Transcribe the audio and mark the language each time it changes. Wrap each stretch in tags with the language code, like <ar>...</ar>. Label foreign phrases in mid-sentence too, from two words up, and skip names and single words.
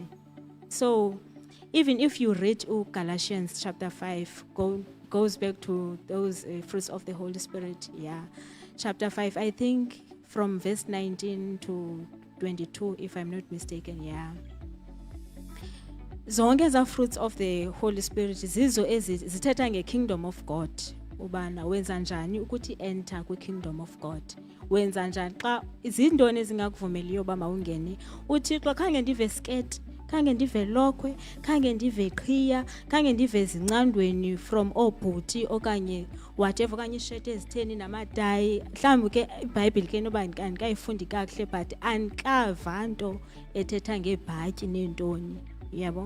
<en>So even if you read Galatians chapter 5, goes back to those fruits of the Holy Spirit, chapter 5, I think from verse 19 to 22, if I'm not mistaken,</en> <xh>zonke eza</xh> <en>fruits of the Holy Spirit</en> <xh>zizo zithetha</xh> <en>nge-kingdom of God,</en> <xh>ubana wenza njani ukuthi enter kwi-</xh> <en>kingdom of God,</en> <xh>wenza njani xa izintoni ezingakuvumeliyo uba mawungene. uThixo khange ndive skate, khange ndive lokhwe, khange ndive qhiya, khange ndive zincandweni from oobhuti okanye whatever, okanye isheti ezitheni namatayi. Mhlawumbi ke iBhayibhile ke noba andikayifundi kakuhle, but andikava nto ethetha ngeebhatyi neentoni, yabo.</xh>